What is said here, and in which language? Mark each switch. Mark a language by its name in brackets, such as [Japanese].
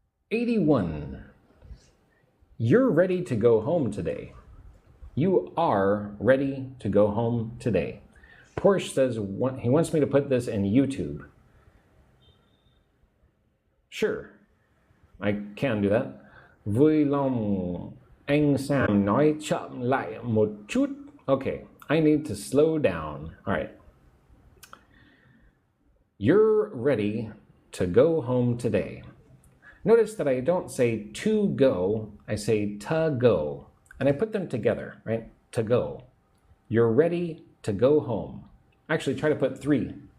[English] 81. You're ready to go home today. You are ready to go home today. Porsche says he wants me to put this in YouTube. Sure, I can do that. [Vietnamese] Vui lòng anh Sam nói chậm lại một chút. [English] Okay, I need to slow down. All right. You're ready to go home today. Notice that I don't say to go, I say to go. And I put them together, right? To go. You're ready to go home. Actually, try to put 3.